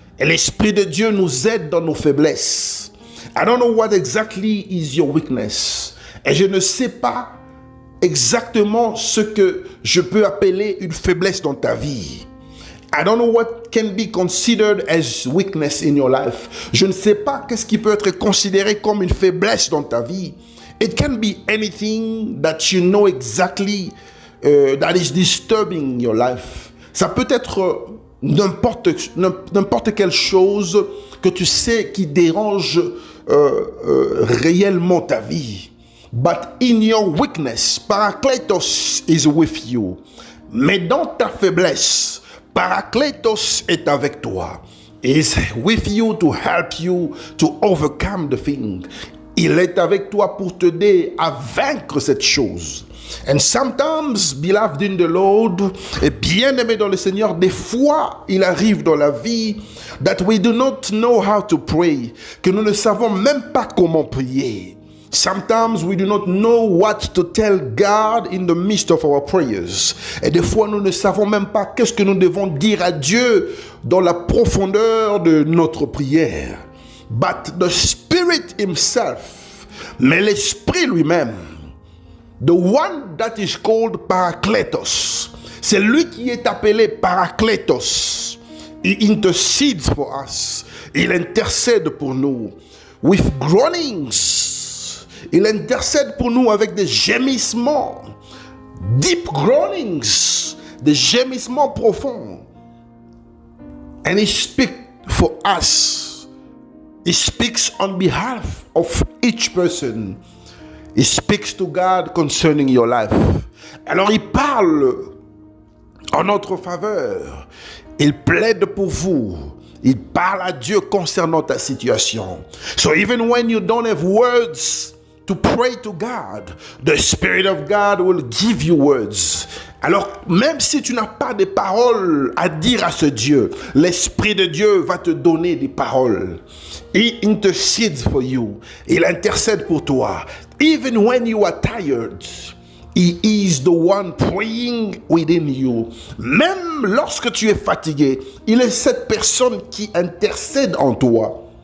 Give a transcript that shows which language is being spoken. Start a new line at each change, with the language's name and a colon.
French: Et l'Esprit de Dieu nous aide dans nos faiblesses.
English: I don't know what exactly is your weakness.
French: Et je ne sais pas exactement ce que je peux appeler une faiblesse dans ta vie.
English: I don't know what can be considered as weakness in your life.
French: Je ne sais pas qu'est-ce qui peut être considéré comme une faiblesse dans ta vie.
English: It can be anything that you know exactly that is disturbing your life.
French: Ça peut être n'importe quelle chose que tu sais qui dérange réellement ta vie.
English: But in your weakness, Parakletos is with you.
French: Mais dans ta faiblesse, Parakletos est avec toi.
English: Is with you to help you to overcome the thing.
French: Il est avec toi pour t'aider à vaincre cette chose.
English: And sometimes, beloved in the Lord,
French: et bien-aimé dans le Seigneur, des fois, il arrive dans la vie
English: that we do not know how to pray,
French: que nous ne savons même pas comment prier.
English: Sometimes we do not know what to tell God in the midst of our prayers.
French: Et des fois, nous ne savons même pas qu'est-ce que nous devons dire à Dieu dans la profondeur de notre prière.
English: But the Spirit himself,
French: mais l'Esprit lui-même,
English: the one that is called Parakletos,
French: c'est lui qui est appelé Parakletos.
English: He intercedes for us.
French: Il intercède pour nous.
English: With groanings.
French: Il intercède pour nous avec des gémissements.
English: deep groanings,
French: des gémissements profonds.
English: And he speaks for us. He speaks on behalf of each person. He speaks to God concerning your life.
French: Alors il parle en notre faveur. Il plaide pour vous. Il parle à Dieu concernant ta situation.
English: So even when you don't have words to pray to God, the Spirit of God will give you words.
French: Alors, même si tu n'as pas de paroles à dire à ce Dieu, l'Esprit de Dieu va te donner des paroles.
English: He intercedes for you.
French: Il intercède pour toi.
English: Even when you are tired, He is the one praying within you.
French: Même lorsque tu es fatigué, il est cette personne qui intercède en toi.